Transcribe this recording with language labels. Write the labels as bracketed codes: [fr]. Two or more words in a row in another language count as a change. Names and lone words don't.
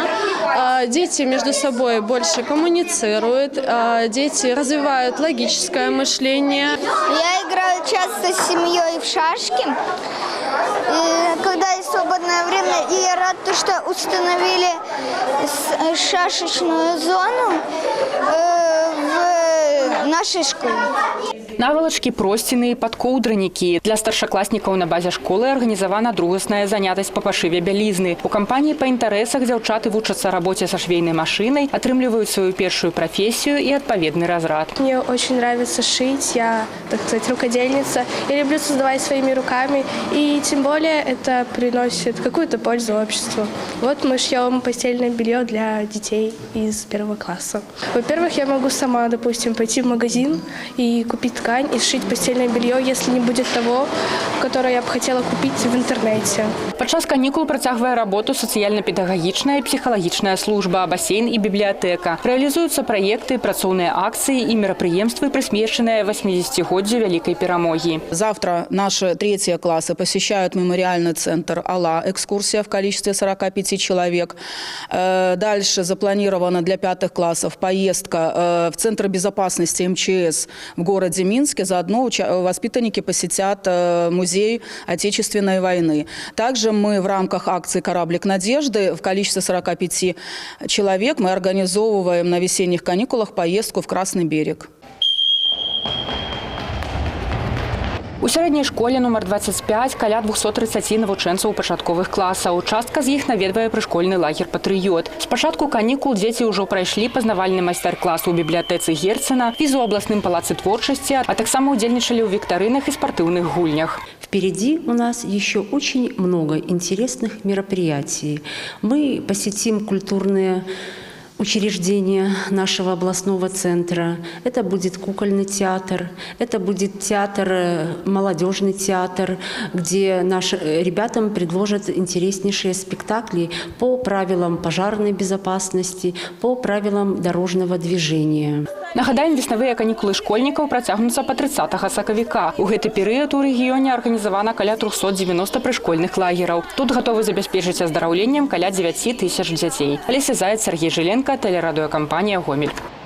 [ru] Дети между собой больше коммуницируют, дети развивают логическое мышление. Я играю часто с семьей в шашки. И когда есть свободное время, и я рад, что установили шашечную зону в нашей школе. [be] Навалачкі, просціны і падкоўдранікі. Для старшакласнікаў на базе школы арганізавана другасная занятасць па пашыве бялізны. У кампаніі па інтарэсах дзяўчаты вучацца рабоце са швейнай машинай, атрымліваюць сваю першую прафесію і адпаведны разрад. [ru] Мне очень нравится шить, я, так сказать, рукодельница. Я люблю создавать своими руками, и тем более это приносит какую-то пользу обществу. Вот мы шьем постельное белье для детей из 1 класса. Во-первых, я могу сама, допустим, пойти в магазин и купить ткань и сшить постельное белье, если не будет того, которое я бы хотела купить в интернете. [be] Падчас канікул працягвае работу сацыяльна-педагагічная і псіхалагічная служба, басейн і бібліятэка. Рэалізуюцца праекты, працоўныя акцыі і мерапрыемствы, прысвечаныя 80-годдзю Вялікай Перамогі. [ru] Завтра наши 3 классы посещают мемориальный центр «Алла». Экскурсия в количестве 45 человек. Дальше запланирована для 5 классов поездка в Центр безопасности МЧС в городе Минске. Заодно воспитанники посетят музей Отечественной войны. Также мы в рамках акции «Кораблик надежды» в количестве 45 человек мы организовываем на весенних каникулах поездку в Красный берег. [be] У сярэдняй школе нумар 25 каля 230 навучэнцаў пачатковых класаў. Частка з іх наведвае прышкольны лагер «Патрыёт». З пачатку канікул дзеці ўжо прайшлі пазнавальны майстар-клас у бібліятэцы Герцена, фізу абласным палацы творчасці, а таксама удзельнічалі ў віктарынах і спартыўных гульнях. [ru] Впереди у нас еще очень много интересных мероприятий. Мы посетим культурные учреждения нашего областного центра. Это будет кукольный театр, это будет театр, молодежный театр, где нашим ребятам предложат интереснейшие спектакли по правилам пожарной безопасности, по правилам дорожного движения. [be] Нагадаем, веснавыя канікулы школьнікаў працягнуцца па 30 сакавіка. У гэты перыяд у рэгіёне арганізавана каля 390 прышкольных лагераў. Тут гатовы забяспечыць аздараўленнем каля 9 тысяч дзяцей. [ru] Алеся Заяц, Сергей Жиленко, телерадиокомпания «Гомель».